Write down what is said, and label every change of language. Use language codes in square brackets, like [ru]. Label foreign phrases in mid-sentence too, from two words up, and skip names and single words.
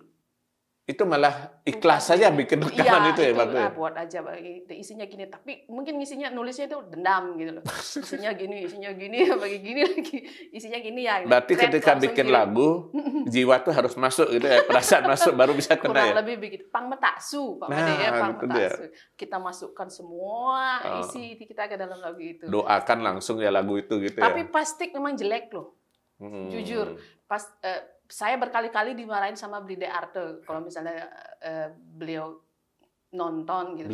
[id] itu malah ikhlas saja bikin rekaman itu ya Bang? Buat aja isinya gini, tapi mungkin isinya nulisnya itu dendam gitu loh. Isinya gini, bagi gini lagi. Isinya gini ya. Berarti ketika bikin lagu, jiwa tuh harus masuk gitu ya, perasaan masuk baru bisa kena kurang ya. lebih begitu. [ban] Pang metaksu, Pak Made ya, pang metaksu. [id] Kita masukkan semua isi kita ke dalam lagu itu. Doakan langsung ya lagu itu gitu ya. Tapi pasti memang jelek loh. Jujur, pas saya berkali-kali dimarahin sama Blide Arte kalau misalnya beliau nonton gitu.